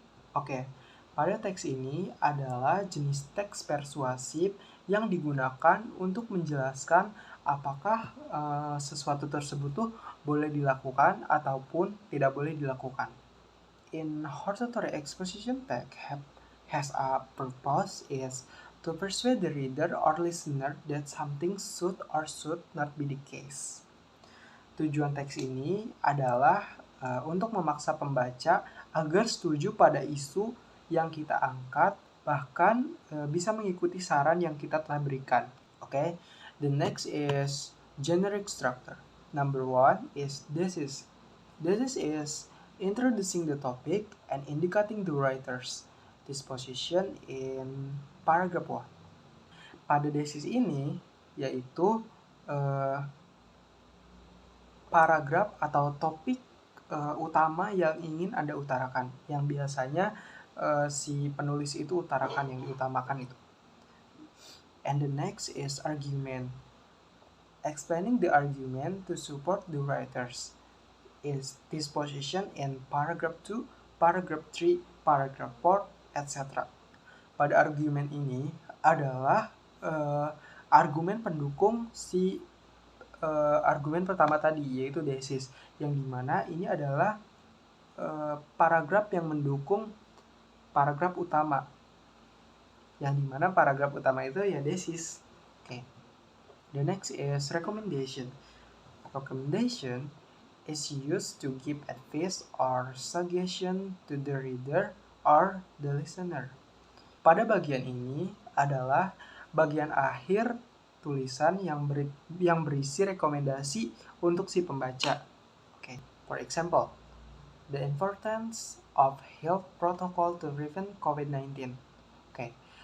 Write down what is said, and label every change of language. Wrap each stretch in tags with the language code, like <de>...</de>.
<id>Oke, pada teks ini adalah jenis teks persuasif yang digunakan untuk menjelaskan apakah sesuatu tersebut tuh boleh dilakukan ataupun tidak boleh dilakukan.</id> <en>In hortatory exposition text has a purpose is to persuade the reader or listener that something should or should not be the case.</en> <id>Tujuan teks ini adalah untuk memaksa pembaca agar setuju pada isu yang kita angkat, bahkan bisa mengikuti saran yang kita telah berikan.</id> <en>Okay? The next is generic structure. Number one is thesis. Thesis is introducing the topic and indicating the writer's disposition in paragraph 1.</en> <id>Pada thesis ini, yaitu paragraf atau topik utama yang ingin Anda utarakan, yang biasanya si penulis itu utarakan, yang diutamakan itu.</id> <en>And the next is argument. Explaining the argument to support the writers is disposition in paragraph 2, paragraph 3, paragraph 4, etc.</en> <id>Pada argumen ini adalah argumen pendukung si argumen pertama tadi, yaitu thesis, yang dimana ini adalah paragraf yang mendukung paragraf utama, yang dimana paragraf utama itu ya thesis.</id> <en>Okay. The next is recommendation. Recommendation is used to give advice or suggestion to the reader or the listener.</en> <id>Pada bagian ini adalah bagian akhir tulisan yang berisi rekomendasi untuk si pembaca. Okay.</id> <en>For example, the importance of health protocol to prevent COVID-19. Okay.</en>